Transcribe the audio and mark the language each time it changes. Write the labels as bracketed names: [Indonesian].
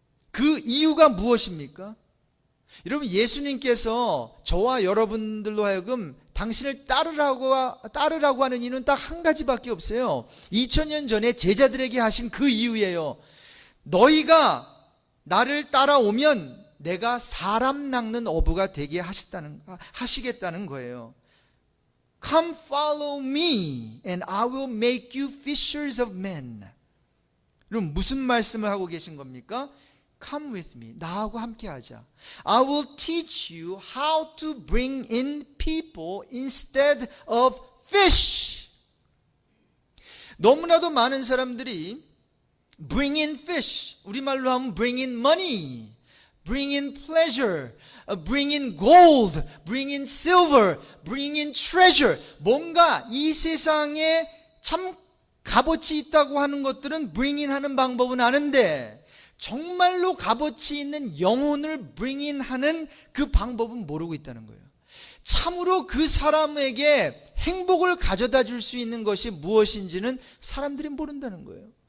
[Korean] 그 이유가 무엇입니까? 여러분, 예수님께서 저와 여러분들로 하여금 당신을 따르라고 하는 이유는 딱 한 가지밖에 없어요. 2000년 전에 제자들에게 하신 그 이유예요. 너희가 나를 따라오면 내가 사람 낚는 어부가 되게 하시겠다는 거예요. [English] Come follow me and I will make you fishers of men. [Korean] 그럼 무슨 말씀을 하고 계신 겁니까? [English] Come with me. [Korean] 나하고 함께 하자. [English] I will teach you how to bring in people instead of fish. [Korean] 너무나도 많은 사람들이 [English] bring in fish, [Korean] 우리말로 하면 [English] bring in money, bring in pleasure, bring in gold, bring in silver, bring in treasure. [Korean] 뭔가 이 세상에 참 값어치 있다고 하는 것들은 bring in 하는 방법은 아는데 정말로 값어치 있는 영혼을 bring in 하는 그 방법은 모르고 있다는 거예요. 참으로 그 사람에게 행복을 가져다 줄 수 있는 것이 무엇인지는 사람들이 모른다는 거예요.